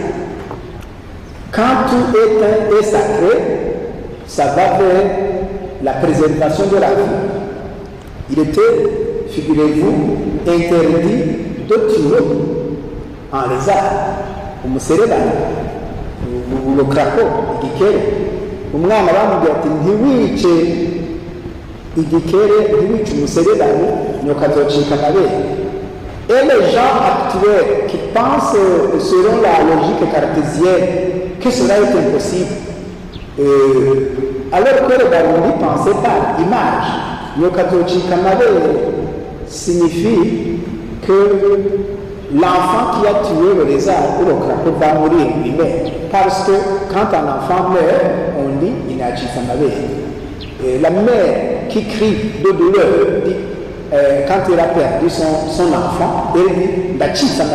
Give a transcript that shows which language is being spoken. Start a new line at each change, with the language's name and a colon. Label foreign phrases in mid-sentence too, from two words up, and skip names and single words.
French: Quand tout est un et sacré, ça va vers la préservation de la vie. Il était, figurez-vous, interdit de tuer un lézard, ou le crapaud,
Rundi: umwana bamubwira ati ntiwice igikere ntiwice umuserebanya nuko azocika amabere.
French: Et les gens actuels qui pensent selon la logique cartésienne que cela est impossible, alors que les Barundi pensaient par image,
Rundi: nuko azocika amabere
French: signifie que l'enfant qui a tué le lézard ou le crapaud va mourir lui-même. Parce que quand un enfant meurt, on dit il n'a pas de la mère qui crie de douleur, dit, quand elle a perdu son enfant, elle dit